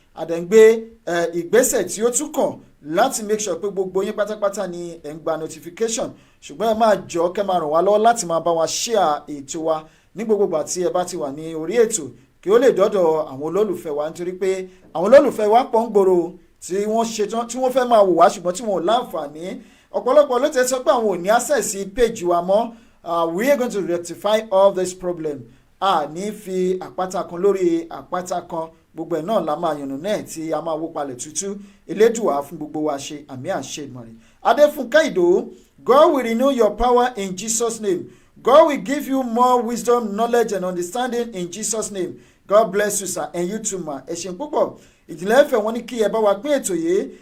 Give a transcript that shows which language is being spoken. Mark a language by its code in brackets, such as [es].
[yo] Àdẹ̀ǹgbé ìgbésẹ̀ tí ó tún kàn láti [en] make sure [yo] pé gbogbo yín pátápátá ni ẹ̀ ń gba notification, ṣùgbọ́n ẹ máa jọ kẹ́ máa ràn wá lọ́wọ́ láti máa bá wa share ètò wa ní gbogbo ìgbà tí ẹ bá ti wà ní orí ètò, kí ó lè dọ́dọ̀ àwọn olólùfẹ́ wa, nítorí pé àwọn olólùfẹ́ wa pọ̀ ń gbòòrò tí wọ́n ṣetán tí wọ́n fẹ́ máa wò wá ṣùgbọ́n tí wọ́n ò láǹfààní. Ọ̀pọ̀lọpọ̀ ló ti sọ pé àwọn ò ní access sí page wa mọ́. [en] We are going to rectify all this problem. [yo] Ní fi àpáta kan lórí àpáta kan, gbogbo ẹ̀ náà la máa yànnà náà tí a máa wó palẹ̀ tútú. Elédùà fún gbogbo wa ṣe, àmì àṣẹ Èdùmàrè. [en] Adéfúnkẹ́ Ìdòwú, God will renew your power in Jesus' name. God will give you more wisdom, knowledge and understanding in Jesus' name. God bless you sir, and you too ma. [yo] Ẹ ṣeun púpọ̀. Ìjìnlẹ̀ FM wọ́n ní kí ẹ bá wa pín ètò yìí.